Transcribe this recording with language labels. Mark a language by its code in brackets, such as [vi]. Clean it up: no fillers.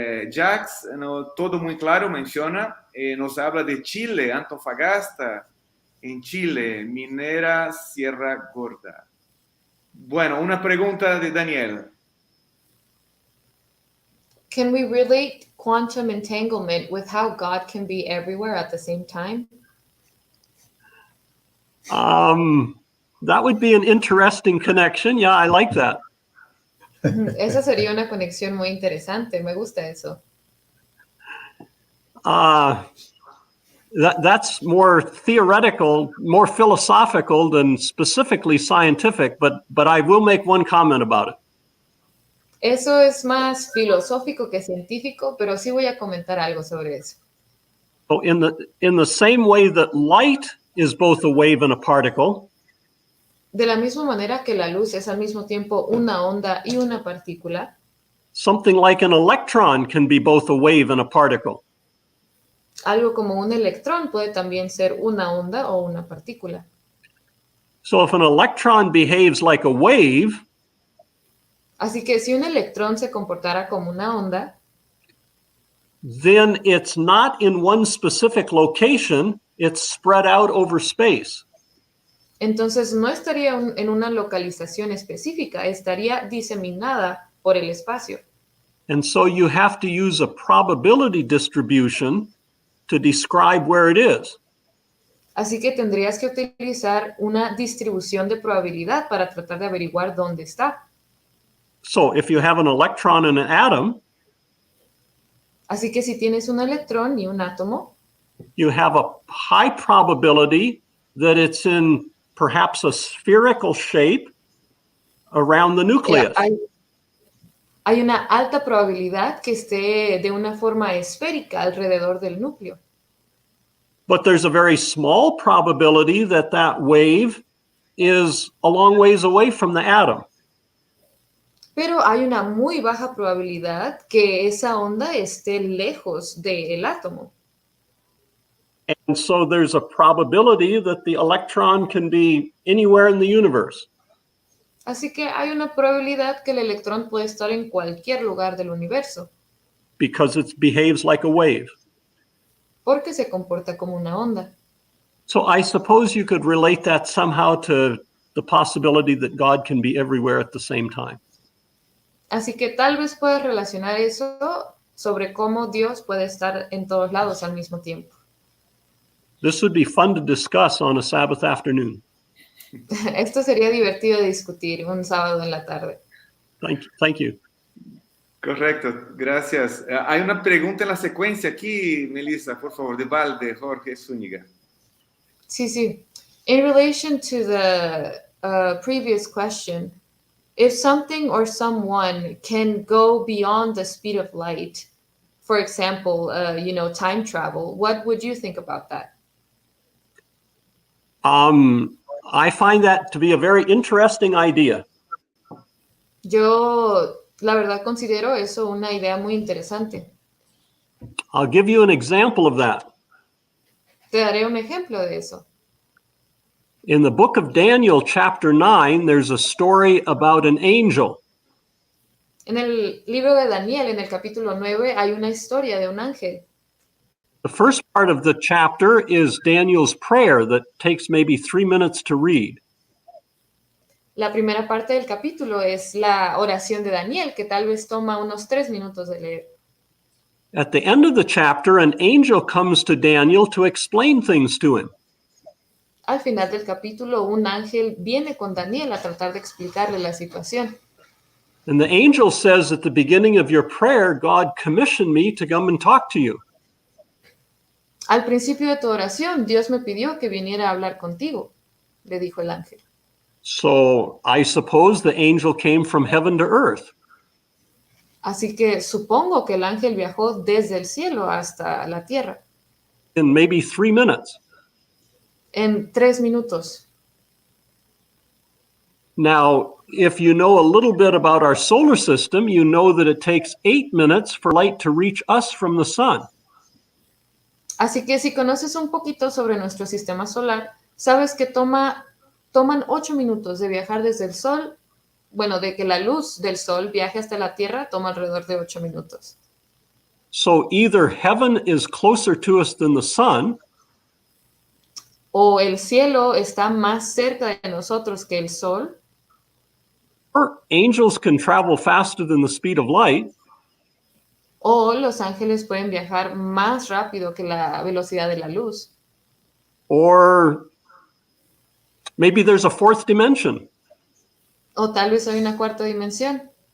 [es] Jax, no, todo muy claro, menciona, nos habla de Chile, Antofagasta, en Chile, minera Sierra Gorda. Bueno, una pregunta de Daniel. [en] Can we relate quantum entanglement with how God can be everywhere at the same time? That would be an interesting connection. Yeah, I like that. [es] Esa sería una conexión muy interesante. Me gusta eso. [en] That's more theoretical, more philosophical than specifically scientific, but I will make one comment about it. [es] Eso es más filosófico que científico, pero sí voy a comentar algo sobre eso. [en] So in the same way that light is both a wave and a particle, [es] De la misma manera que la luz es al mismo tiempo una onda y una partícula, [en] something like an electron can be both a wave and a particle. [es] algo como un electrón puede también ser una onda o una partícula. [en] So if an electron behaves like a wave, [es] Así que si un electrón se comportara como una onda, [en] then it's not in one specific location, it's spread out over space. [es] Entonces no estaría en una localización específica, estaría diseminada por el espacio. [en] And so you have to use a probability distribution to describe where it is. [es] Así que tendrías que utilizar una distribución de probabilidad para tratar de averiguar dónde está. [en] So if you have an electron and an atom, [es] Así que si tienes un electrón y un átomo, [en] you have a high probability that it's in perhaps a spherical shape around the nucleus. [es] hay una alta probabilidad que esté de una forma esférica alrededor del núcleo. [en] But there's a very small probability that that wave is a long ways away from the atom. [es] Pero hay una muy baja probabilidad que esa onda esté lejos del átomo. [en] And so there's a probability that the electron can be anywhere in the universe. [es] Así que hay una probabilidad que el electrón puede estar en cualquier lugar del universo, [en] Because it behaves like a wave. [es] porque se comporta como una onda. [en] So I suppose you could relate that somehow to the possibility that God can be everywhere at the same time. [es] Así que tal vez puedas relacionar eso sobre cómo Dios puede estar en todos lados al mismo tiempo. [en] This would be fun to discuss on a Sabbath afternoon. [es] Esto sería divertido de discutir un sábado en la tarde. [en] Thank you. [es] Correcto, gracias. Hay una pregunta en la secuencia aquí, Melissa, por favor, de Valde, Jorge Zúñiga. Sí, sí. [en] In relation to the previous question, if something or someone can go beyond the speed of light, for example, time travel, what would you think about that? I find that to be a very interesting idea. [es] Yo, la verdad, considero eso una idea muy interesante. [en] I'll give you an example of that. [es] Te daré un ejemplo de eso. [en] In the book of Daniel, chapter 9, there's a story about an angel. [es] En el libro de Daniel, en el capítulo 9, hay una historia de un ángel. [en] The first part of the chapter is Daniel's prayer that takes maybe 3 minutes to read. [es] La primera parte del capítulo es la oración de Daniel, que tal vez toma unos 3 minutos de leer. [en] At the end of the chapter, an angel comes to Daniel to explain things to him. [es] Al final del capítulo, un ángel viene con Daniel a tratar de explicarle la situación. [en] And the angel says, at the beginning of your prayer, God commissioned me to come and talk to you. [es] Al principio de tu oración, Dios me pidió que viniera a hablar contigo, le dijo el ángel. [en] So I suppose the angel came from heaven to earth. [es] Así que supongo que el ángel viajó desde el cielo hasta la tierra. [en] In maybe 3 minutes. [es] En 3 minutos. [en] Now, if you know a little bit about our solar system, you know that it takes 8 minutes for light to reach us from the sun. [es] Así que si conoces un poquito sobre nuestro sistema solar, sabes que toman 8 minutos de viajar desde el sol, de que la luz del sol viaje hasta la Tierra, toma alrededor de 8 minutos. [en] So either heaven is closer to us than the sun, [es] o el cielo está más cerca de nosotros que el sol, [en] or angels can travel faster than the speed of light, [es] o los ángeles pueden viajar más rápido que la velocidad de la luz, [en] or maybe there's a fourth dimension. [es] o tal vez hay una cuarta dimensión.